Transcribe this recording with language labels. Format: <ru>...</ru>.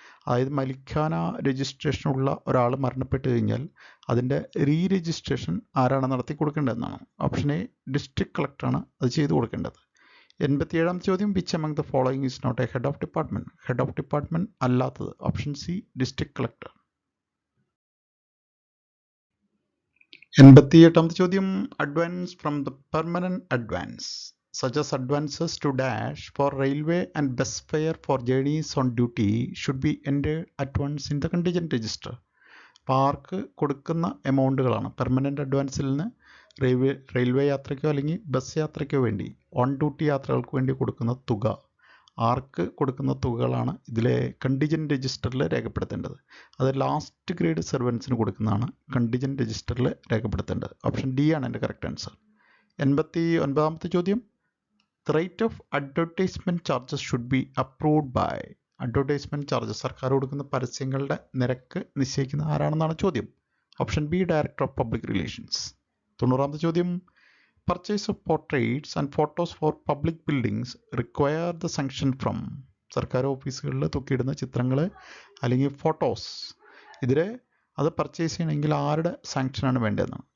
<ml>അതായത് മലിഖാന രജിസ്ട്രേഷനുള്ള ഒരാൾ മരണപ്പെട്ട് കഴിഞ്ഞാൽ അതിൻ്റെ റീരജിസ്ട്രേഷൻ ആരാണ് നടത്തി കൊടുക്കേണ്ടതെന്നാണ്. ഓപ്ഷൻ എ, ഡിസ്ട്രിക്ട് കളക്ടറാണ് അത് ചെയ്തു കൊടുക്കേണ്ടത്. 87ാമത്തെ ചോദ്യം,</ml> <en>Which among the following is not a head of department?</en> <ml>Head of department അല്ലാത്തത് ഓപ്ഷൻ സി, ഡിസ്ട്രിക്ട് കളക്ടർ. 88ാമത്തെ ചോദ്യം,</ml> <en>Advance from the permanent advance such as advances to dash for railway and bus fare for journeys on duty should be entered at once in the contingent register.</en> <ml>Park കൊടുക്കുന്ന എമൗണ്ടുകളാണ് permanent അഡ്വാൻസിൽ നിന്ന് railway യാത്രയ്ക്കോ അല്ലെങ്കിൽ bus യാത്രയ്ക്കോ വേണ്ടി on duty യാത്രകൾക്ക് വേണ്ടി കൊടുക്കുന്ന തുക, ആർക്ക് കൊടുക്കുന്ന തുകകളാണ് ഇതിലെ കണ്ടിജൻറ്റ് രജിസ്റ്ററിൽ രേഖപ്പെടുത്തേണ്ടത്. അത് ലാസ്റ്റ് ഗ്രേഡ് സെർവൻസിന് കൊടുക്കുന്നതാണ് കണ്ടിജൻറ്റ് രജിസ്റ്ററിൽ രേഖപ്പെടുത്തേണ്ടത്. ഓപ്ഷൻ ഡി ആണ് എൻ്റെ കറക്റ്റ് ആൻസർ. 89ാമത്തെ ചോദ്യം,</ml> <en>the rate of advertisement charges should be approved by.</en> <ml>Advertisement charges, സർക്കാർ കൊടുക്കുന്ന പരസ്യങ്ങളുടെ നിരക്ക് നിശ്ചയിക്കുന്ന ആരാണെന്നാണ് ചോദ്യം.</ml> <en>Option B, director of public relations.</en> <ml>90ാമത്തെ ചോദ്യം,</ml> <en>Purchase of portraits and photos for public buildings require the sanction from.</en> <ml>സർക്കാർ ഓഫീസുകളിൽ തൂക്കിയിടുന്ന ചിത്രങ്ങൾ അല്ലെങ്കിൽ ഫോട്ടോസ്, ഇതിൽ അത് പർച്ചേസ് ചെയ്യണമെങ്കിൽ ആരുടെ സാങ്ഷനാണ് വേണ്ടതെന്നാണ്.</ml>